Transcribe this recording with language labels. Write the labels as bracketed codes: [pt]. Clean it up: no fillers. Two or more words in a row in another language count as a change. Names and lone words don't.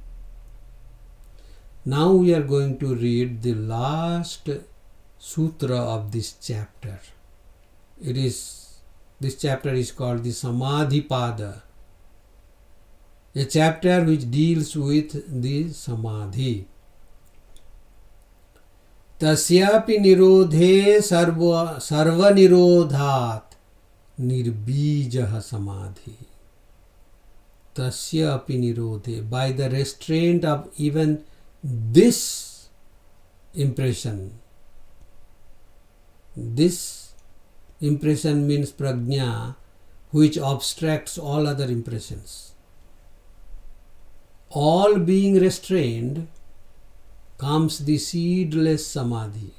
[en] Now we are going to read the last sutra of this chapter. This chapter is called the Samādhi Pāda, a chapter which deals with the samadhi. [sa] Tasyapi nirodhe sarva nirodhat nirbijah samadhi. Tasyapi nirodhe, [en] by the restraint of even this impression. This impression means prajna, which abstracts all other impressions. All being restrained, comes the seedless samadhi.